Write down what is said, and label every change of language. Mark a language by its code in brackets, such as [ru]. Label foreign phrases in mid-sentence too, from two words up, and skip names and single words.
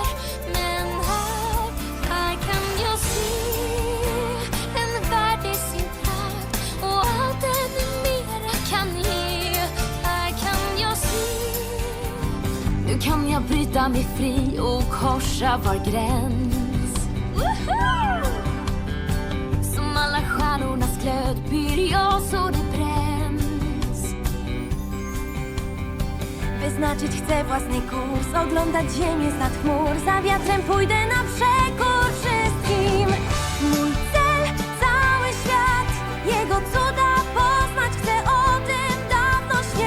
[sv] Men här kan jag se en värld i sin prakt och allt ännu mera kan ge. Här kan jag se. Nu kan jag bryta mig fri och korsa var gräns. Som alla stjärnornas glöd byr jag så det bränns. [pl] Wyznaczyć chcę własny kurs, oglądać ziemię z nad chmur. Za wiatrem pójdę na przekór wszystkim. Mój cel, cały świat, jego cuda poznać chcę, o tym dawno śnię.